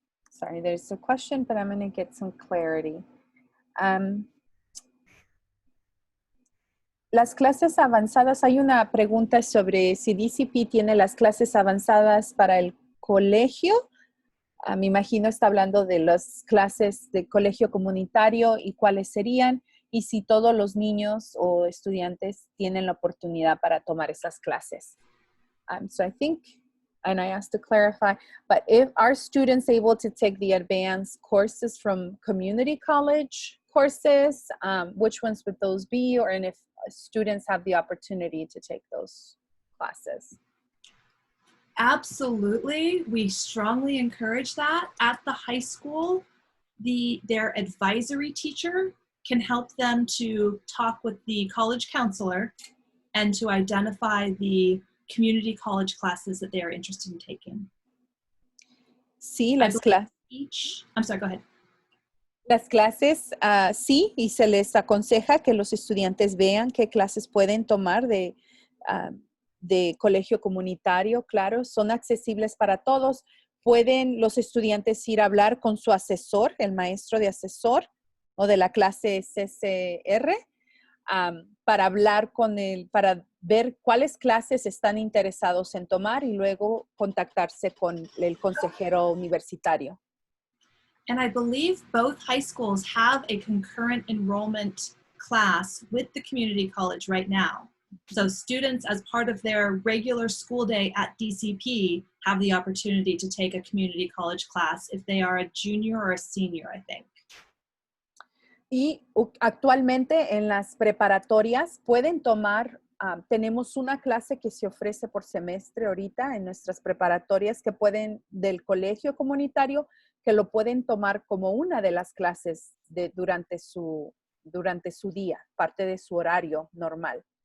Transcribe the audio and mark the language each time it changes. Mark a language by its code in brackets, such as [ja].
[en] Sorry, there's a question, but I'm going to get some clarity. [es] Las clases avanzadas, hay una pregunta sobre si DCP tiene las clases avanzadas para el colegio. Me imagino está hablando de las clases de colegio comunitario y cuáles serían, y si todos los niños o estudiantes tienen la oportunidad para tomar esas clases. [en] So I think, and I asked to clarify, but if are students able to take the advanced courses from community college courses, which ones would those be, or and if students have the opportunity to take those classes? Absolutely. We strongly encourage that. At the high school, their advisory teacher can help them to talk with the college counselor and to identify the community college classes that they are interested in taking. [es] Sí, las clases. [en] I'm sorry, go ahead. [es] Las clases, sí, y se les aconseja que los estudiantes vean qué clases pueden tomar de colegio comunitario, claro, son accesibles para todos. Pueden los estudiantes ir a hablar con su asesor, el maestro de asesor o de la clase CCR, para hablar con él, para ver cuáles clases están interesados en tomar y luego contactarse con el consejero universitario. [en] And I believe both high schools have a concurrent enrollment class with the community college right now. So students, as part of their regular school day at DCP, have the opportunity to take a community college class if they are a junior or a senior, I think. [es] Y actualmente en las preparatorias pueden tomar, tenemos una clase que se ofrece por semestre ahorita en nuestras preparatorias que pueden, del colegio comunitario, que lo pueden tomar como una de las clases durante su día, parte de su horario normal.